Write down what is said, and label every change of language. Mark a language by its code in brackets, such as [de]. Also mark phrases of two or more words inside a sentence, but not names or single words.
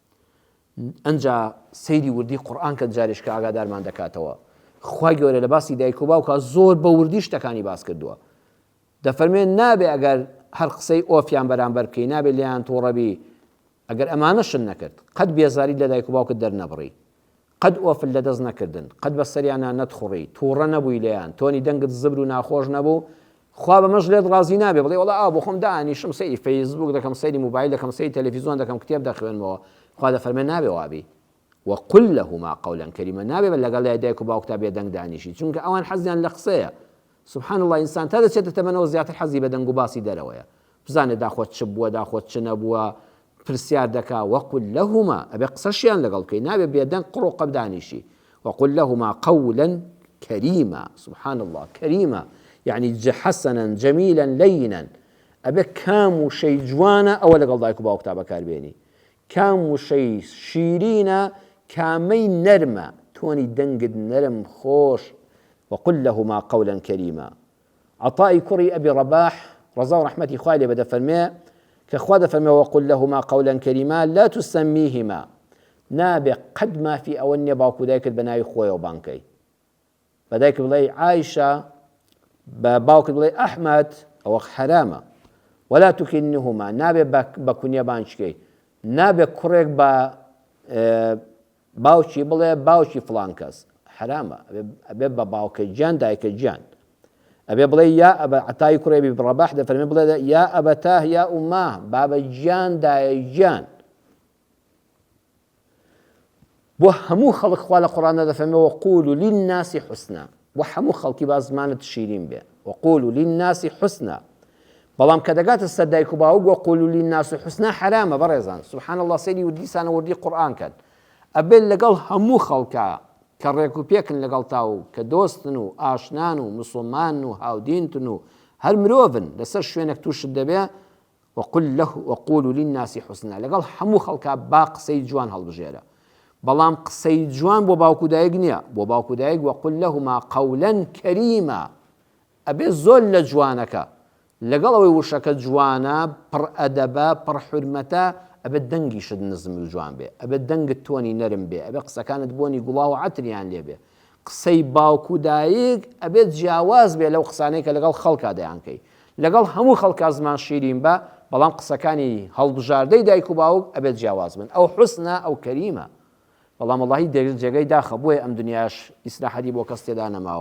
[ckb] ئەنجا سەیری وردی قورئان کە جارێش کە ئاگادارمان دەکاتەوە خوای گەورە لە باسی دایک و باوکە زۆر بە وردی شتەکانی باس کردووە دەفەرمێن نابێ ئەگەر هەر قسەی ئۆفیان بەرامبەر بکەی نابێ لێیان تووڕەبی ئەگەر ئەمانەشن نەکرد قەت بێزاری لە دایک و باوکت دەرنەبڕی قەت ئۆفل لەدەست نەکردن قەت بە سەریانە نەتخوڕی تووڕە نەبووی لێیان تۆنی دەنگت زبر و ناخۆش نەبوو خوا بەمەش لێت ڕازی نابێ بڵێ وەڵا ئا بۆ خۆم دانیشم سەیری فەیسبوک دەکەم سەیری موبایل دەکەم سەیری تەلەڤیزۆن دەکەم کتێب دەخوێنمەوە خوا دەفەرمێ نابێ وابی [ar] وقل لهما قولا [ckb] كريما نابێ لەگەڵ لای دایک و باوکتا بێ دەنگ دانیشی چونکە ئەوان حەزیان لە قسەیە [ar] سبحان الله [ckb] ئینسان تا دەچێتە تەمەنەوە زیاتر حەزی بە دەنگ و باسی دەرەوەیە بزانێ داخۆت چ بووە داخۆت چ نەبووە پرسیار دەکا [ar] وقل لهما [ckb] ئەبێ قسەشیان لەگەڵ بکەی نابێ بێ دەنگ قڕ و قەب دانیشی وقل [ar] لهما قولا كريما سبحان الله كريما يعني حسنا جميلا لينا [ckb] ئەبێ کام و شەی جوانە ئەوە لەگەڵ دایک و باوکتا بەکاربێنی کام و شەی شیرینە کامەی نەرمە تۆنی دەنگت نەرم خۆش [ar] وقل لهما قولا كريما [ckb] عطائی کوڕی ئەبی ڕەباح ڕەزا و ڕەحمەتی خوای لێ بێ دەفەرمێ کە خوا دەفەرمێ [ar] وقل لهما قولا كريما لا تسميهما [ckb] نابێ قەت مافی ئەوە نییە باوکو دایکت بە ناوی خۆیەوە بانکەی بە دایک بڵێ عایشە بە باوکت بڵێ ئەحمەد ئەوە حرامە [ar] ولا تكنهما [ckb] نابێ بە کونیە بانچکەی نابێ کوڕێک بە باوکی بڵێ باوکی فڵان کەس حرامە ئەبێ بە باوکە گیان دایکە گیان ئەبێ بڵێ یا ئەبە عەتای کوڕی ئەبی ڕەباح دەفەرمێ بڵێ [ar] یا ئەبەتاه یا ئوماه [ckb] بابە گیان دایە گیان بۆ هەموو خەڵک خوا لە قورئانە دەفەرمێ [ar] وقولوا للناس حسنا [ckb] بۆ هەموو خەڵکی با زمانت شیرین بێ [ar] وقولوا للناس حسنا [ckb] بەڵام کە دەگاتە سەر دایک و باوک [ar] وقولوا للناس حسنا [ckb] حرامە بەڕێزان [ar] سبحان الله [ckb] سەیری وردیسانە وردی قورئان کەن ئەبێت لەگەڵ هەموو خەڵکە کە ڕێک و پێکن لەگەڵ تاو کە دۆستن و ئاشنان و مسڵمان و هاودینتن و هەر مرۆڤن لەسەر شوێنێک تووشت دەبێ [ar] وقولوا للناس حسنا [ckb] لەگەڵ هەموو خەڵکە با قسەی جوان هەڵبژێرە بەڵام قسەی جوان بۆ باوک و دایک نییە بۆ باوک و دایک [ar] وقل لهما قولا كريما [ckb] ئەبێ زۆر لە جوانەکە لەگەڵ ئەوەی وشەکە جوانە پڕ ئەدەبە پڕ حورمەتە ئەبێت دەنگیشت نزم و جوان بێ ئەبێت دەنگت تۆنی نەرم بێ ئەبێ قسەکانت بۆنی گوڵاو و عەتریان لێ بێ قسەی باوک و دایک ئەبێت جیاواز بێ لەو قسانەی کە لەگەڵ خەڵکا دەیانکەی لەگەڵ هەموو خەڵکا زمان شیرین بە بەڵام قسەکانی هەڵبژاردەی دایک و باوک ئەبێت جیاواز بن ئەو حوسنە ئەو کەریمە بەڵام وەڵاهی جێگەی داخە بۆیە ئەم دنیاش ئیسراحەتی بۆ کەس تێدا نەماوە.